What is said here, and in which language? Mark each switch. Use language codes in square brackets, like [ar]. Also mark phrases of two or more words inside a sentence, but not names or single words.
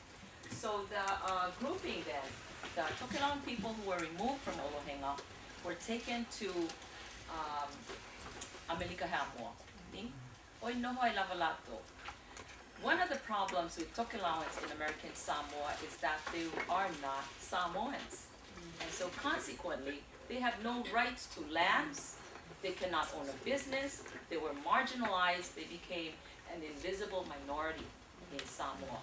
[en] So the grouping then, the Tokelauan people who were removed from Olohenga were taken to Amelika Hamoa. [sm] Oi noho ai lavalato. [en] One of the problems with Tokelauans in American Samoa is that they are not Samoans. And so consequently, they have no rights to lands, they cannot own a business, they were marginalized, they became an invisible minority in Samoa.